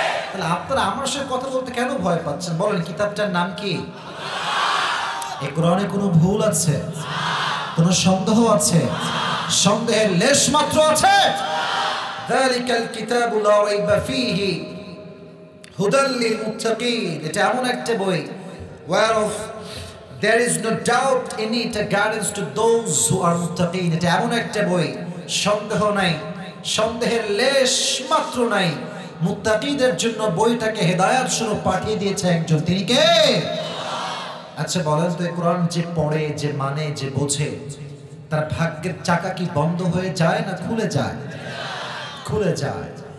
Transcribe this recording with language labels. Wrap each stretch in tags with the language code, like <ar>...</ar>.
<bn>তাহলে আপনারা আমার সাথে কথা বলতে কেন ভয় পাচ্ছেন? বলেন, কিতাবটার নাম কি? এই কোরআনে কোনো ভুল আছে? কোনো সন্দেহ আছে? সন্দেহের লেশ মাত্র আছে?</bn> <ar>যালিকাল কিতাবু লা রাইবা ফীহি হুদাল লিল মুত্তাকিন।</ar> <bn>এটা এমন একটা বই</bn> <en>whereof there is no doubt in it, a guidance to those who are muttaqin।</en> <bn>এটা এমন একটা বই, সন্দেহ নাই, সন্দেহের লেশ মাত্র নাই। মুত্তাকিদের জন্য বইটাকে হেদায়েত স্বরূপ পাঠিয়ে দিয়েছে একজন, তিনি কে? আচ্ছা বলেন তো, এই কোরআন যে পড়ে, যে মানে, যে বোঝে, তার ভাগ্যের চাকা কি বন্ধ হয়ে যায় না খুলে যায়? খুলে যায়।</bn>